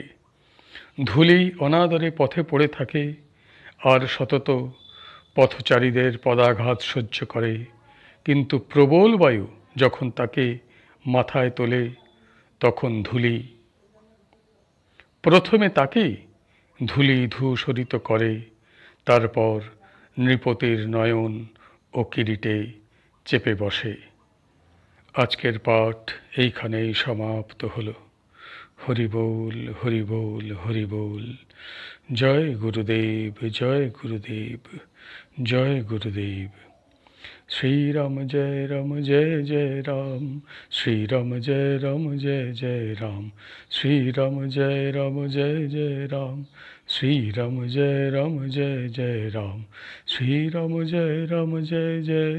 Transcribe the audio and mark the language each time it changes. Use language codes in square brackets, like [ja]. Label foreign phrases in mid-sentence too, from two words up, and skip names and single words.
[bn] ধূলি অনাদরে পথে পড়ে থাকে আর সতত পথচারীদের পদাঘাত সহ্য করে, কিন্তু প্রবল বায়ু যখন তাকে মাথায় তোলে, তখন ধূলি প্রথমে তাকেই ধূলিধূসরিত করে, তারপর নৃপতির নয়ন ও কিরিটে চেপে বসে। আজকের পাঠ এইখানেই সমাপ্ত হলো। হরি বল, হরি বল, হরি বল। জয় গুরুদেব, জয় গুরুদেব, জয় গুরুদেব। [hi] श्रीराम जय जय राम, श्रीराम जय जय राम, श्रीराम जय जय राम, श्रीराम जय जय राम, श्रीराम जय